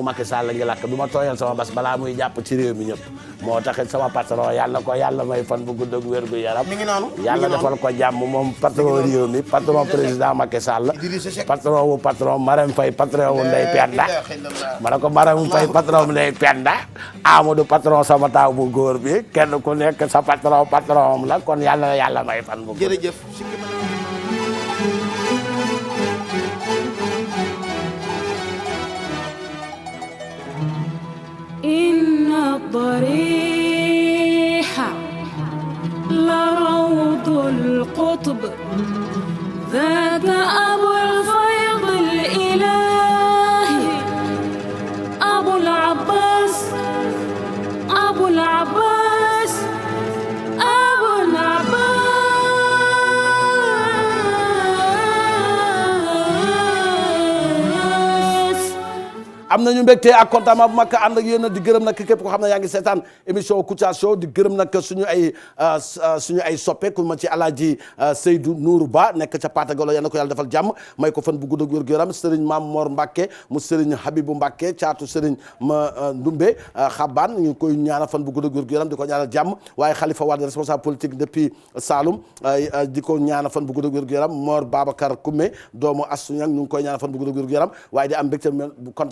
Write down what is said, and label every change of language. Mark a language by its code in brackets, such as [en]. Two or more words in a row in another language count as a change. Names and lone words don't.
[wo] Macky Sall ngi lakk du ma tooyal sama bas balaa muy jàpp ci réew mi ñëpp moo taxit sama patron yàlla ko yàlla may fan bu gudd ak wér gu yaram yàlla defal ko jàmm moom patron réew mi [fr] patron président [wo] Macky Sall patron wu patron Marème Faye patron wu Ndeye Penda ma ne ko Marème Faye patron wu Ndeye Penda Amadou patron sama taaw bu góor bi kenn ku nekk sa patron la kon yàlla may fan bu gudd jërëjëf [ar] إن الضريح لروض القطب ذاك أبو الفيض الإلهي أبو العباس أبو العباس أبو العباس [wo] am nañu mbégte ak kontaan bu mag ànd ak yéen di gërëm nag képp ko xam ne yaa ngi seetaan émission Kouthia Show di gërëm nag suñu ay soppe ku ma ci Alaaji Seydou Nourou Ba nekk ca Patagolo yal na ko yàlla defal jàmm may ko fan bu gudd ak wér gu yaram Serigne Mame Mor Mbacke mu Serigne Habibou Mbacke caatu Serigne ma Ndumbe Xabaan ñu koy ñaanal fan bu gudd ak wér gu yaram di ko ñaanal jàmm waaye Khalifa Wade [fr] responsable politique depuis Saloum [wo] di ko ñaanal fan bu gudd ak wér gu yaram Mor Babacar Koumé doomu Assou Niang ñu ngi koy ñaanal fan bu gudd ak wér gu yaram waaye di am mbégte contentement